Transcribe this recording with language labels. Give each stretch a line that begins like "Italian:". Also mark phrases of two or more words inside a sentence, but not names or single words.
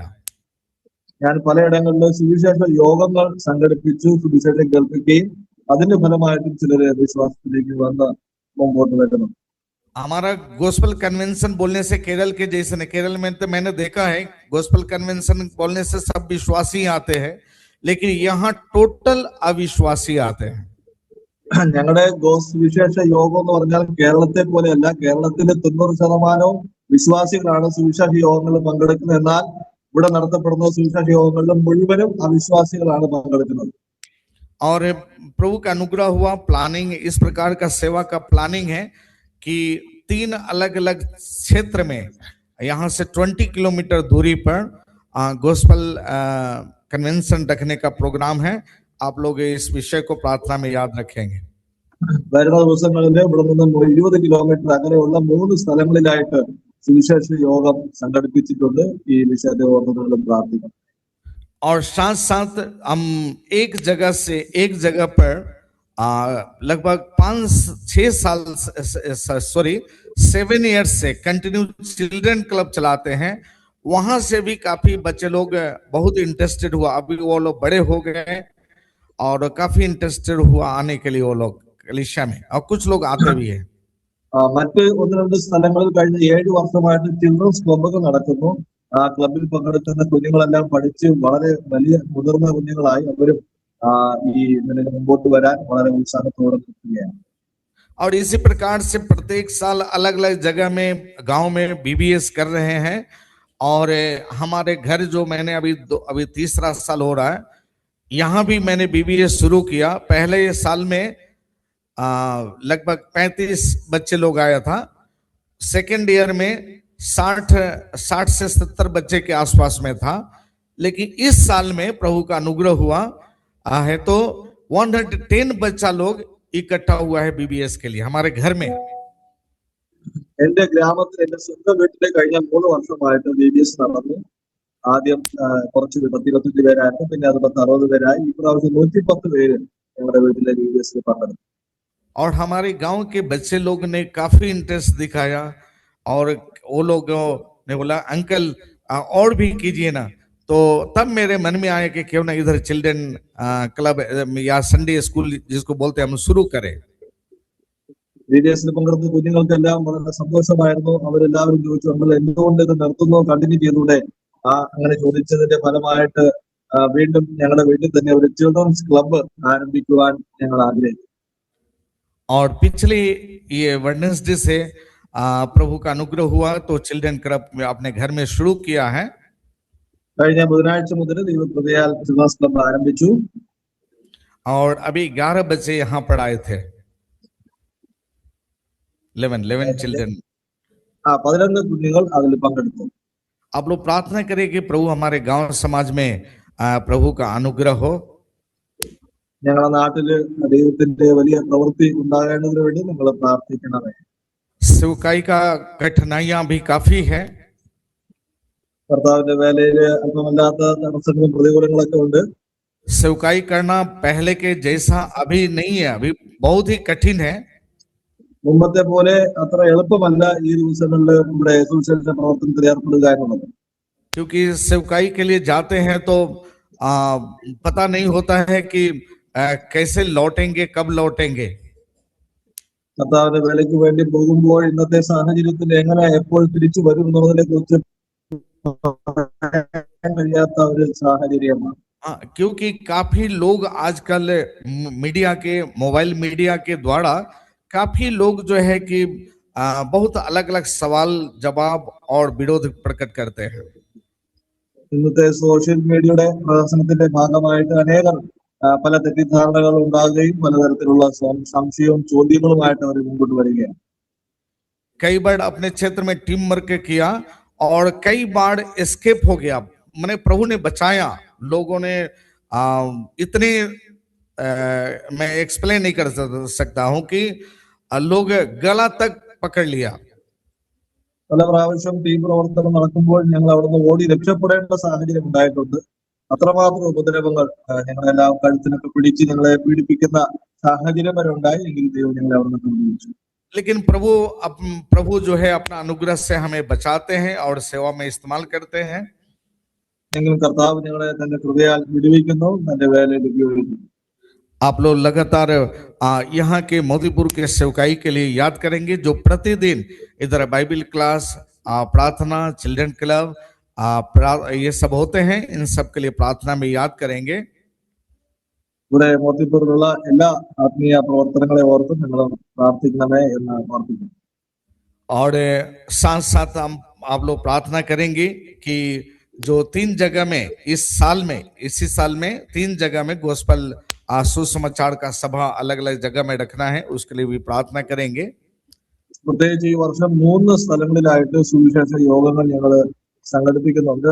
Malayalam: ഞാൻ പലയിടങ്ങളിലും സുവിശേഷ യോഗങ്ങൾ സംഘടിപ്പിച്ചു, സുവിശേഷം കേൾപ്പിക്കുകയും അതിന്റെ ഫലമായിട്ടും ചിലര് വിശ്വാസത്തിലേക്ക് വന്ന് മുമ്പോട്ട് വരുന്നു.
Hindi: हमारा
English: gospel convention
Hindi: बोलने से केरल के जैसे नहीं, केरल में तो मैंने देखा है
English: gospel convention
Hindi: बोलने से सब विश्वासी आते हैं, लेकिन यहाँ टोटल अविश्वासी आते हैं।
Malayalam: ഞങ്ങളുടെ സുവിശേഷ യോഗം എന്ന് പറഞ്ഞാൽ കേരളത്തെ പോലെയല്ല. കേരളത്തിലെ 90% വിശ്വാസികളാണ് സുവിശേഷ യോഗങ്ങളിൽ പങ്കെടുക്കുന്നത്. എന്നാൽ ഇവിടെ നടത്തപ്പെടുന്ന സുവിശേഷ യോഗങ്ങളിൽ മുഴുവനും അവിശ്വാസികളാണ് പങ്കെടുക്കുന്നത്.
Hindi: और प्रभु का अनुग्रह हुआ, प्लानिंग इस प्रकार का सेवा का प्लानिंग है कि 3 अलग अलग क्षेत्र में, यहाँ से 20 किलोमीटर दूरी पर
English: gospel convention
Hindi: रखने का प्रोग्राम है। आप लोग इस विषय को प्रार्थना में याद रखेंगे।
Malayalam: വരുന്ന ദിവസങ്ങളിൽ ഇവിടെ നിന്ന് 20 കിലോമീറ്റർ അകലെയുള്ള 3 സ്ഥലങ്ങളിലായിട്ട് സുവിശേഷ യോഗം സംഘടിപ്പിച്ചിട്ടുണ്ട്. ഈ വിഷയത്തെ ഓർമ്മകളും പ്രാർത്ഥിക്കണം.
Hindi: और साथ साथ हम एक जगह से एक जगह पर लगभग 5-6 साल 7 इयर्स से
English: continue children club
Hindi: चलाते हैं। वहां से भी काफी बच्चे लोग बहुत इंटरेस्टेड हुआ। अभी वो लोग बड़े हो गए और काफी इंटरेस्टेड हुआ आने के लिए वो लोग कलीसिया में, और कुछ लोग आते भी है।
Malayalam: മറ്റ് 1-2 സ്ഥലങ്ങളിൽ കഴിഞ്ഞ 7 വർഷമായിട്ട്
English: children's clubs
Malayalam: നടക്കുന്നു. ആ ക്ലബിൽ പങ്കെടുക്കുന്ന കുഞ്ഞുങ്ങളെല്ലാം പഠിച്ച് വളരെ വലിയ മുതിർന്ന കുഞ്ഞുങ്ങളായി അവരും ഈ നിലയിൽ മുമ്പോട്ട് വരാൻ വളരെ ഉത്സാഹത്തോടെ നിൽക്കുകയാണ്.
Hindi: और इसी प्रकार से प्रत्येक साल अलग अलग जगह में, गांव में बीबीएस कर रहे हैं। और हमारे घर जो मैंने अभी तीसरा साल हो रहा है, यहाँ भी मैंने बीबीएस शुरू किया। पहले साल में लगभग 35 बच्चे लोग आया था।
English: second year
Hindi: में 60 से 70 बच्चे के आसपास में था। लेकिन इस साल में प्रभु का अनुग्रह हुआ है तो 110 बच्चा लोग इकट्ठा हुआ है बीबीएस के लिए हमारे घर में।
Malayalam: എന്റെ ഗ്രാമത്തിൽ എന്റെ സ്വന്തം വീട്ടിലെ കഴിഞ്ഞ 3 വർഷമായിട്ട് BBS നടന്നു. ആദ്യം കുറച്ച് 25 പേരായിരുന്നു, പിന്നെ അത് 60 പേരായി. ഇപ്രാവശ്യം 110 പേര് ഞങ്ങളുടെ വീട്ടിലെ BBS പങ്കെടുത്തു.
Hindi: और हमारे गांव के बच्चे लोग ने काफी इंटरेस्ट दिखाया, और वो लोगों ने बोला अंकल और भी कीजिए ना। तो तब मेरे मन में आया कि क्यों ना इधर
English: children club
Hindi: या
English: Sunday school
Hindi: जिसको बोलते हैं हम शुरू करें।
Malayalam: BBS പങ്കെടുത്ത കുഞ്ഞുങ്ങൾക്കെല്ലാം വളരെ സന്തോഷമായിരുന്നു. അവരെല്ലാവരും ചോദിച്ചു, നമ്മൾ എന്തുകൊണ്ട് ഇത് നിർത്തുന്നു, കണ്ടിന്യൂ ചെയ്തൂടെ? അങ്ങനെ ചോദിച്ചതിന്റെ ഫലമായിട്ട് വീണ്ടും ഞങ്ങളുടെ വീട്ടിൽ തന്നെ ഒരു
English: children's club
Malayalam: ആരംഭിക്കുവാൻ ഞങ്ങൾ ആഗ്രഹിച്ചു.
Hindi: और पिछले ये वेडनेसडे से प्रभु का अनुग्रह हुआ तो
English: children club
Hindi: में अपने घर में शुरू किया है।
Malayalam: കഴിഞ്ഞ ബുധനാഴ്ച മുതൽ ദൈവകൃപയാൽ
English: children's club
Malayalam: ആരംഭിച്ചു.
Hindi: और अभी 11 बच्चे यहाँ पर आए थे। 11 चिल्ड्रन।
Malayalam: 11 കുഞ്ഞുങ്ങൾ അതിൽ പങ്കെടുത്തു.
Hindi: आप लोग प्रार्थना करें कि प्रभु हमारे गांव समाज में प्रभु का अनुग्रह हो।
Malayalam: ഞങ്ങളുടെ നാട്ടില് ദൈവത്തിന്റെ വലിയ പ്രവൃത്തി ഉണ്ടാകേണ്ടതിനു വേണ്ടി നിങ്ങൾ പ്രാർത്ഥിക്കണമേ.
Hindi: सेवकाई का कठिनाइयां भी काफी है।
Malayalam: കർത്താവിന്റെ വേലയില് അല്പമല്ലാത്ത തടസ്സങ്ങളും പ്രതികൂലങ്ങളൊക്കെ ഉണ്ട്.
Hindi: सेवकाई करना पहले के जैसा अभी नहीं है, अभी बहुत ही कठिन है।
Malayalam: മുമ്പത്തെ പോലെ അത്ര എളുപ്പമല്ല ഈ ദിവസങ്ങളിൽ നമ്മുടെ സുവിശേഷ പ്രവർത്തനത്തിൽ ഏർപ്പെടുക എന്നുള്ളത്.
Hindi: क्योंकि सेवकाई के लिए जाते हैं तो पता नहीं होता है कि कैसे लौटेंगे, कब लौटेंगे।
Malayalam: കർത്താവിന്റെ വേലയ്ക്ക് വേണ്ടി പോകുമ്പോൾ ഇന്നത്തെ സാഹചര്യത്തിൽ എങ്ങനെ എപ്പോൾ തിരിച്ചു വരും എന്നുള്ളതിനെ കുറിച്ച് കഴിയാത്ത ഒരു സാഹചര്യമാണ്.
Hindi: क्योंकि काफी लोग आजकल मीडिया के,
English: mobile media
Hindi: के द्वारा काफी लोग जो है कि बहुत अलग अलग सवाल जवाब और विरोध प्रकट करते हैं।
Malayalam: ഇന്നത്തെ
English: social media's
Malayalam: പ്രവർത്തനത്തിന്റെ ഭാഗമായിട്ട് അനേകർ പല തെറ്റിദ്ധാരണകൾ ഉണ്ടാകുകയും പലതരത്തിലുള്ള സംശയവും ചോദ്യങ്ങളുമായിട്ട് അവർ മുമ്പോട്ട് വരികയാണ്.
Hindi: कई बार अपने क्षेत्र में
English: team work
Hindi: किया और कई बार एस्केप हो गया, मैंने प्रभु ने बचाया. लोगों ने इतने मैं एक्सप्लेन नहीं कर सकता हूं कि लोग गला तक पकड़ लिया.
Malayalam: പല പ്രാവശ്യം ടീം പ്രവർത്തനം നടക്കുമ്പോൾ ഞങ്ങൾ അവിടുന്ന് ഓടി രക്ഷപ്പെടേണ്ട സാഹചര്യം ഉണ്ടായിട്ടുണ്ട്. അത്രമാത്രം ഉപദ്രവങ്ങൾ ഞങ്ങളെല്ലാം കഴുത്തിനൊക്കെ പിടിച്ച് ഞങ്ങളെ പീഡിപ്പിക്കുന്ന സാഹചര്യം വരെ ഉണ്ടായി. എങ്കിലും ദൈവം ഞങ്ങളെ അവിടുന്ന് പിടിച്ചു.
Hindi: लेकिन प्रभु जो है अपना अनुग्रह से हमें बचाते हैं और सेवा में इस्तेमाल करते हैं.
Malayalam: എങ്കിലും കർത്താവ് ഞങ്ങളെ തന്റെ കൃപയാൽ വിടുവിക്കുന്നു, തന്റെ വേലയിൽ ഉപയോഗിക്കുന്നു.
Hindi: आप लोग लगातार यहाँ के मोतीपुर के सेवकाई के लिए याद करेंगे, जो प्रतिदिन इधर
English: Bible class,
Hindi: प्रार्थना,
English: children club,
Hindi: ये सब होते हैं. इन सब के लिए प्रार्थना में याद करेंगे.
Malayalam: ഇവിടെ മോത്തിപ്പൂരിലുള്ള എല്ലാ ആത്മീയ പ്രവർത്തനങ്ങളെ ഓർത്ത് നിങ്ങൾ പ്രാർത്ഥിക്കണമേ എന്ന് പ്രാർത്ഥിക്കുന്നു.
Hindi: और साथ साथ हम आप लोग प्रार्थना करेंगे कि जो 3 जगह में इसी साल में 3 जगह में गोस्पल सुसमाचार का सभा अलग अलग जगह में रखना है, उसके लिए भी प्रार्थना करेंगे.
Malayalam: പ്രത്യേകിച്ച് ഈ വർഷം 3 സ്ഥലങ്ങളിലായിട്ട് സുവിശേഷ യോഗങ്ങൾ ഞങ്ങൾ സംഘടിപ്പിക്കുന്നുണ്ട്.